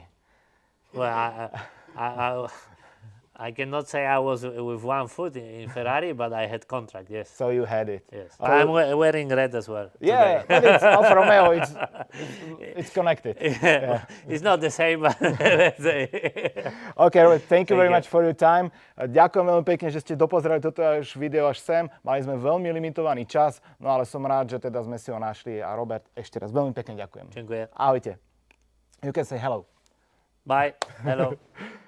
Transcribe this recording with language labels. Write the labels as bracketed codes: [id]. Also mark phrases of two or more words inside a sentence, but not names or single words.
[en] Well, I cannot say I was with one foot in Ferrari, but I had contract, yes. So you had it. Yes. So I'm wearing red as well. yeah, but it's Alfa Romeo, it's connected. Yeah. It's not the same, but let's say. Okay, Robert, thank you very Thank you. much for your time. [sk] Ďakujem veľmi pekne, že ste dopozerali toto až video až sem. Mali sme veľmi limitovaný čas, no ale som rád, že teda sme si ho našli. A Robert, ešte raz veľmi pekne ďakujem. [pl] Dziękuję. [sk] Ahojte. [en] You can say hello. Bye. Hello.